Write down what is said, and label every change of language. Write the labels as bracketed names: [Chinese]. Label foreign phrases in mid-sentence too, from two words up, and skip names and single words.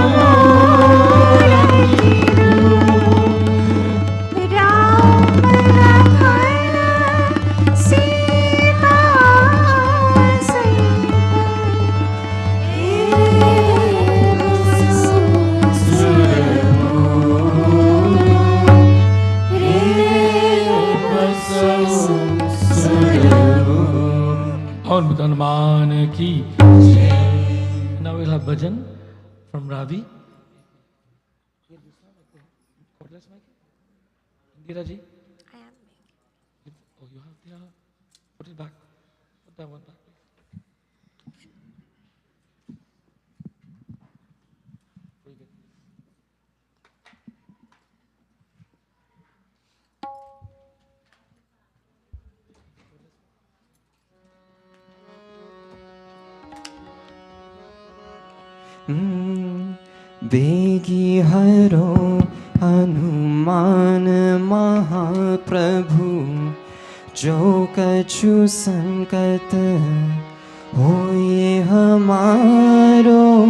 [Hindi] राम लखन सीता सहित और हनुमान की। [English] Now we'll have bhajan from Ravi. Indira ji. Oh, you have the. Put it back. Put that one back. Very good. [Hindi] बेगी हरो हनुमान महाप्रभु, जो कछु संकट होए हमारो।